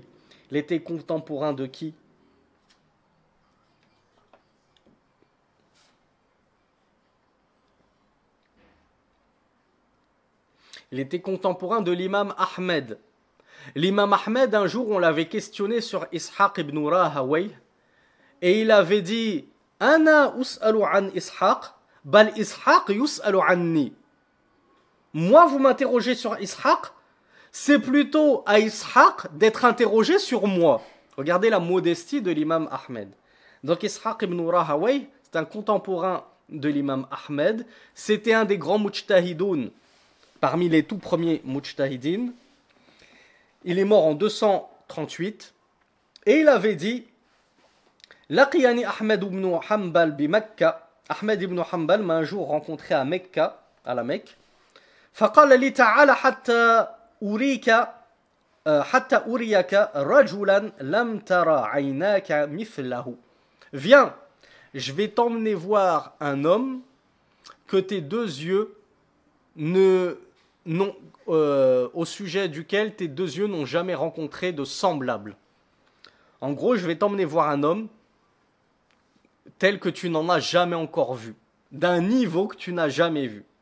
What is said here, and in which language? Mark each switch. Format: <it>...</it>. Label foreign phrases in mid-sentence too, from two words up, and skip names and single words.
<fr>Il était contemporain de qui? Il était contemporain de l'imam Ahmed. L'imam Ahmed, un jour, on l'avait questionné sur Ishaq ibn Rahawayh, et il avait dit «</fr> <ar>أنا أسأل عن إسحاق، بل إسحاق يسأل عني ».</ar> <fr>Moi, vous m'interrogez sur Ishaq, c'est plutôt à Ishaq d'être interrogé sur moi. Regardez la modestie de l'imam Ahmed. Donc Ishaq ibn Rahawayh, c'est un contemporain de l'imam Ahmed. C'était un des grands mujtahidoun, parmi les tout premiers mujtahidines. Il est mort en 238 et il avait dit</fr> <ar>لقيني أحمد بن حنبل بمكة.</ar> <fr>Ahmed ibn Hanbal m'a un jour rencontré à Mecca, à la Mecque.</fr> <ar>فقال لي تعال حتى أريك رجلا لم ترى عيناك مثله.</ar> <fr>Viens, je vais t'emmener voir un homme que tes deux yeux au sujet duquel tes deux yeux n'ont jamais rencontré de semblable. En gros, je vais t'emmener voir un homme tel que tu n'en as jamais encore vu, d'un niveau que tu n'as jamais vu.</fr>